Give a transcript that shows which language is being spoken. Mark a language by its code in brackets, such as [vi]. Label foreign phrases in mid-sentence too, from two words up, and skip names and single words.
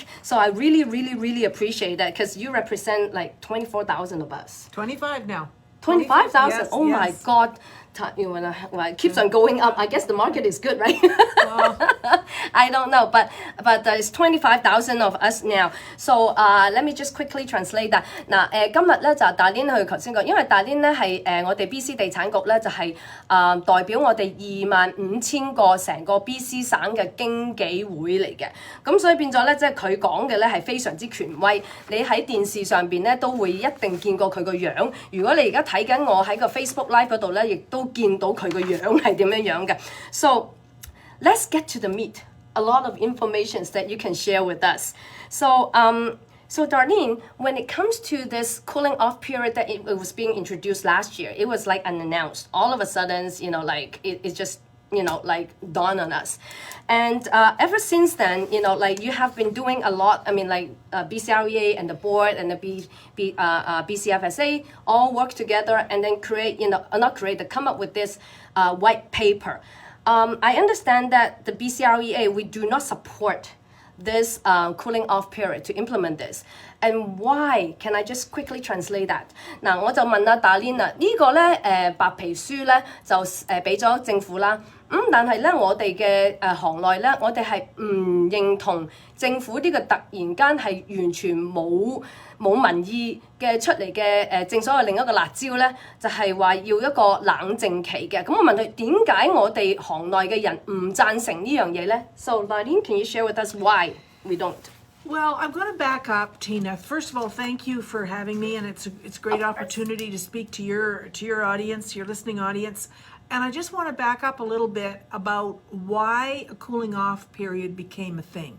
[en] So I really appreciate that because you represent like 24,000 of us. 25 now. 25,000. Yes, oh yes. my God. It keeps on going up. I guess the market is good, right? I don't know, but it's 25,000 of us now. So let me just quickly translate that. [yue] 嗱，今日咧就Darlene佢頭先講，因為Darlene咧係我哋 BC 地產局咧就係代表我哋25,000個成個 BC 省嘅經紀會嚟嘅，咁所以變咗咧即係佢講嘅咧係非常之權威，你喺電視上邊咧都會一定見過佢個樣。如果你而家睇緊我喺個 Facebook Live 嗰度咧，亦都見到佢個樣係點樣樣嘅。 [en] So let's get to the meat. A lot of information that you can share with us. So Darlene, when it comes to this cooling off period that it was being introduced last year, it was like unannounced. All of a sudden, like it just like dawned on us. And ever since then, like you have been doing a lot. I mean, like BCREA and the board and the BCFSA all work together and then come up with this white paper. I understand that the BCREA, we do not support this cooling off period to implement this. And why? Can I just quickly translate that? [yue] 嗱，我就問阿Darlene啦，呢個咧白皮書咧就俾咗政府啦。但係咧，我哋嘅行內咧，我哋係唔認同政府呢個突然間係完全冇民意嘅出嚟嘅正所謂另一個辣椒咧，就係話要一個冷靜期嘅。咁我問佢點解我哋行內嘅人唔贊成呢樣嘢咧 ？ [en] So Darlene, can you share with us why we don't? Well, I'm going to back up, Tina. First of all, thank you for having me, and it's a great opportunity to speak to your audience, your listening audience. And I just want to back up a little bit about why a cooling off period became a thing.